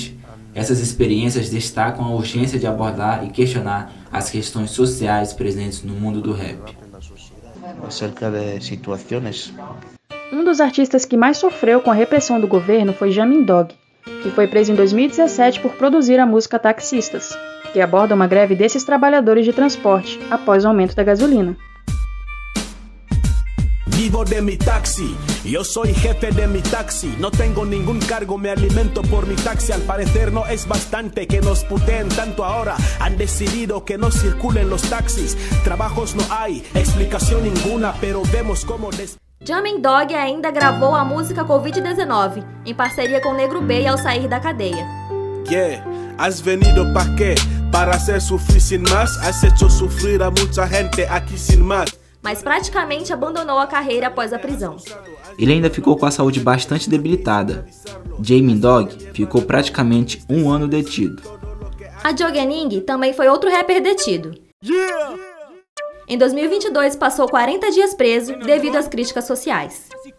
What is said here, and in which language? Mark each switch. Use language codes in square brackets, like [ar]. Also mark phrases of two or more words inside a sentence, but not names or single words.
[pt] Infelizmente, Essas experiências destacam a urgência de abordar e questionar as questões sociais presentes no mundo do rap. Acerca de situações. Um dos artistas que mais sofreu com a repressão do governo foi Jamin Dog, que foi preso em 2017 por produzir a música Taxistas, que aborda uma greve desses trabalhadores de transporte após o aumento da gasolina. [es] Vivo de mi taxi, yo soy jefe de mi taxi. No tengo ningún cargo, me alimento por mi taxi. Al parecer no es bastante que nos puteen tanto ahora. Han decidido que no circulen los taxis. Trabajos no hay, explicación ninguna, pero vemos cómo... [pt] Jamin Dog ainda gravou a música Covid-19, em parceria com Negro Bey ao sair da cadeia. [es] Yeah, has venido pa' qué? Para hacer sufrir sin más. Has hecho sufrir a mucha gente aquí sin más. [pt] Mas praticamente abandonou a carreira após a prisão. Ele ainda ficou com a saúde bastante debilitada. Jamin Dog ficou praticamente 1 ano detido. Adjogening também foi outro rapper detido. Em 2022 passou 40 dias preso devido às críticas sociais.